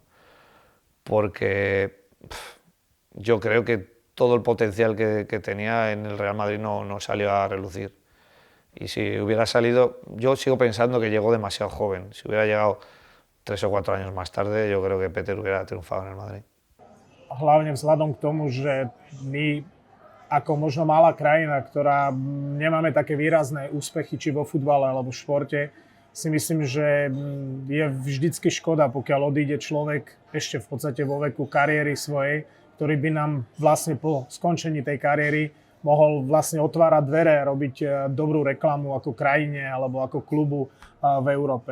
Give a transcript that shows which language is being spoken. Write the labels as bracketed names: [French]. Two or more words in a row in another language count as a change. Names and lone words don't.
[Spanish] Porque yo creo que todo el potencial que tenía en el Real Madrid no salió a relucir, y si hubiera salido, yo sigo pensando que llegó demasiado joven. Si hubiera llegado 3 o 4 años más tarde, yo creo que Peter hubiera triunfado en el Madrid. [Slovak] Hlavne vzhľadom k tomu, že my ako možno malá krajina, ktorá nemáme také výrazné úspechy či vo futbale alebo v športe, si myslím, že je vždycky škoda, pokiaľ odíde človek ešte v podstate vo veku kariéry svojej, ktorý by nám vlastne po skončení tej kariéry mohol vlastne otvárať dvere, robiť dobrú reklamu ako krajine alebo ako klubu v Európe.